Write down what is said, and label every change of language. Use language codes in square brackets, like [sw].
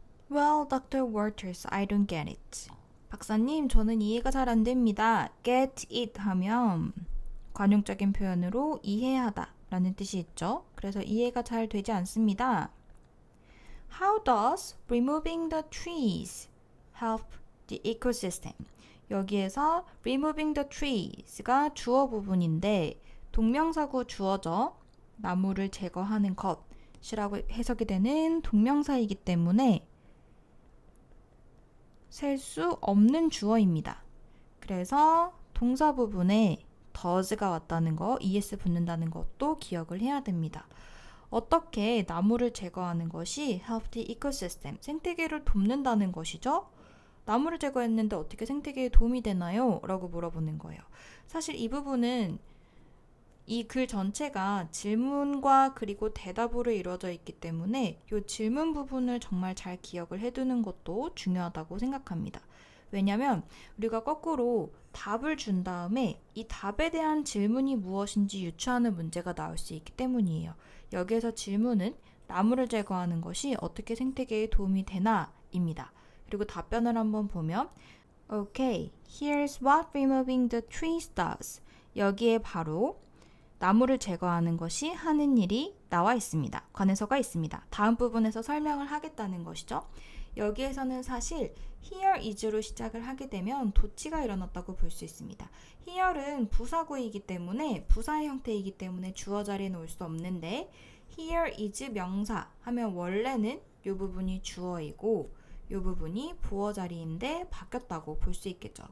[en] Well, Dr. Walters, I don't get it. [ko] 박사님, 저는 이해가 잘 안 됩니다. [en] Get it [ko] 하면 관용적인 표현으로 이해하다 라는 뜻이 있죠. 그래서 이해가 잘 되지 않습니다. [en] How does removing the trees help the ecosystem? [ko] 여기에서 [en] removing the trees [ko] 가 주어 부분인데 동명사구 주어죠. 나무를 제거하는 것이라고 해석이 되는 동명사이기 때문에 셀 수 없는 주어입니다. 그래서 동사 부분에 does가 왔다는 거, es 붙는다는 것도 기억을 해야 됩니다. 어떻게 나무를 제거하는 것이 [en] help the ecosystem, [ko] 생태계를 돕는다는 것이죠? 나무를 제거했는데 어떻게 생태계에 도움이 되나요? 라고 물어보는 거예요. 사실 이 부분은 이 글 전체가 질문과 그리고 대답으로 이루어져 있기 때문에 이 질문 부분을 정말 잘 기억을 해두는 것도 중요하다고 생각합니다. 왜냐면 우리가 거꾸로 답을 준 다음에 이 답에 대한 질문이 무엇인지 유추하는 문제가 나올 수 있기 때문이에요. 여기에서 질문은 나무를 제거하는 것이 어떻게 생태계에 도움이 되나 입니다. 그리고 답변을 한번 보면 [en] Okay, here's what removing the trees does. [ko] 여기에 바로 나무를 제거하는 것이 하는 일이 나와 있습니다. 관해서가 있습니다. 다음 부분에서 설명을 하겠다는 것이죠. 여기에서는 사실 here is로 시작을 하게 되면 도치가 일어났다고 볼 수 있습니다. here은 부사구이기 때문에 부사의 형태이기 때문에 주어 자리에 놓을 수 없는데 here is 명사 하면 원래는 이 부분이 주어이고 이 부분이 보어 자리인데 바뀌었다고 볼 수 있겠죠.